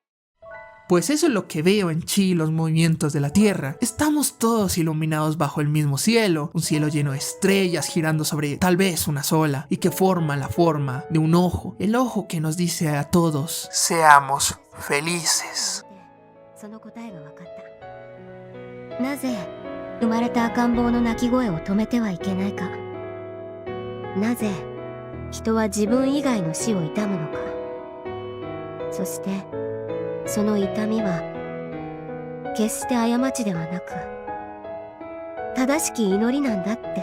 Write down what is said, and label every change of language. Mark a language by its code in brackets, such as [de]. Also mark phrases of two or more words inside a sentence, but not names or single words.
[es] Pues eso es lo que veo en Chi, los movimientos de la Tierra. Estamos todos iluminados bajo el mismo cielo, un cielo lleno de estrellas girando sobre tal vez una sola, y que forma la forma de un ojo, el ojo que nos dice a todos, seamos felices. [ja] その答えが分かった。なぜ生まれた赤ん坊の泣き声を止めてはいけないか。なぜ人は自分以外の死を悼むのか。そしてその痛みは決して過ちではなく正しき祈りなんだってさ。